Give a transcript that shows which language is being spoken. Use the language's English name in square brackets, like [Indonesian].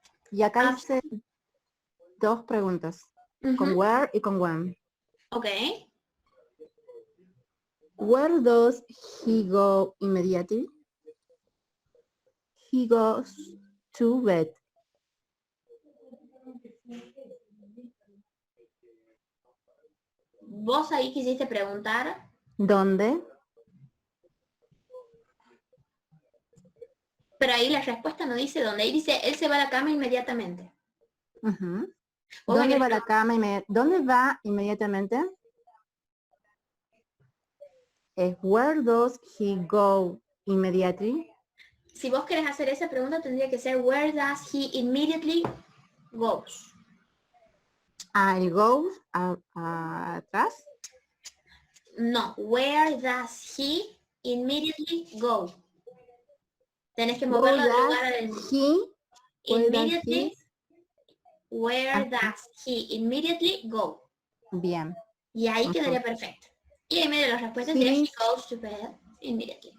[Spanish] Y acá hice dos preguntas, con where y con when. [English] Okay. Where does he go immediately? He goes to bed. [Spanish] Vos ahí quisiste preguntar. ¿Dónde? Pero ahí la respuesta no dice dónde. Ahí dice, él se va a la cama inmediatamente. ¿Dónde va la cama? ¿Dónde va inmediatamente? [English] Where does he go immediately? [Spanish] Si vos querés hacer esa pregunta, tendría que ser, [English] where does he immediately goes? [Spanish] ¿El goes atrás? [English] No, where does he immediately go? [Spanish] Tenés que moverlo del lugar del... [English] Immediately. Where does he immediately go? [Spanish] Bien. Y ahí quedaría perfecto. Y ahí medio las respuestas sería [English] he goes to bed immediately.